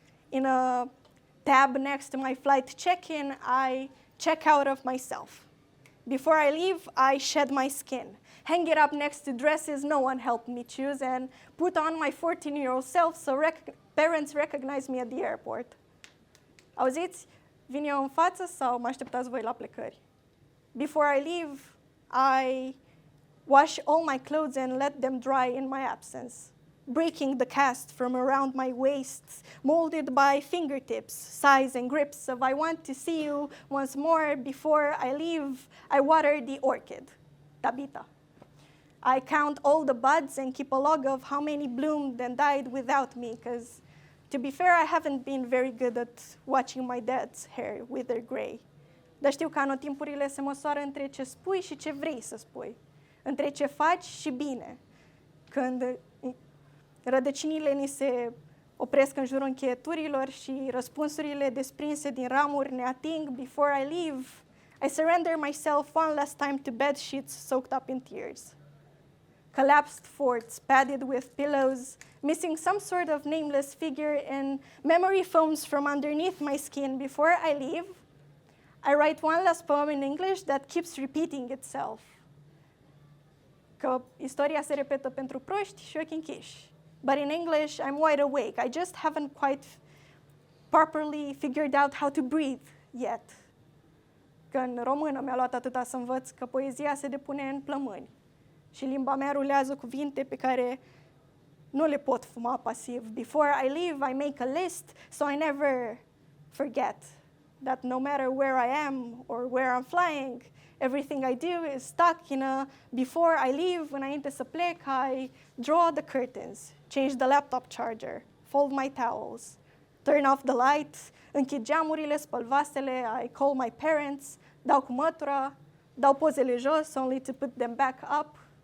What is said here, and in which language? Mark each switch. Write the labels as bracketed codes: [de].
[en] In a tab next to my flight check-in, I check out of myself. Before I leave, I shed my skin, hang it up next to dresses no one helped me choose, and put on my 14-year-old self so parents recognize me at the airport. [ro] Auziți? Vin eu în față sau mă așteptați voi la plecări? [en] Before I leave, I wash all my clothes and let them dry in my absence, breaking the cast from around my waist, molded by fingertips, size and grips of I want to see you once more. Before I leave, I water the orchid, Tabita. I count all the buds and keep a log of how many bloomed and died without me, because to be fair, I haven't been very good at watching my dad's hair wither gray. [ro] Dar știu că anotimpurile se măsoară între ce spui și ce vrei să spui, între ce faci și bine. Când rădăcinile ni se opresc în jurul încheieturilor și răspunsurile desprinse din ramuri ne ating, [en] before I leave, I surrender myself one last time to bed sheets soaked up in tears. Collapsed forts padded with pillows, missing some sort of nameless figure, and memory foams from underneath my skin. Before I leave, I write one last poem in English that keeps repeating itself. [ro] Că istoria se repetă pentru proști și ochi închiși. [en] But in English, I'm wide awake. I just haven't quite properly figured out how to breathe yet. [ro] Că în română mi-a luat atâta să învăț că poezia se depune în plămâni. Și limba mea rulează cuvinte pe care nu le pot fuma pasiv. [en] Before I leave, I make a list, so I never forget that no matter where I am or where I'm flying, everything I do is stuck in a before I leave. [ro] Înainte să plec, [en] I draw the curtains, change the laptop charger, fold my towels, turn off the light, [ro] închid geamurile, spăl vasele, [en] I call my parents, [ro] dau cu mătura, dau pozele jos, [en] only to put them back up.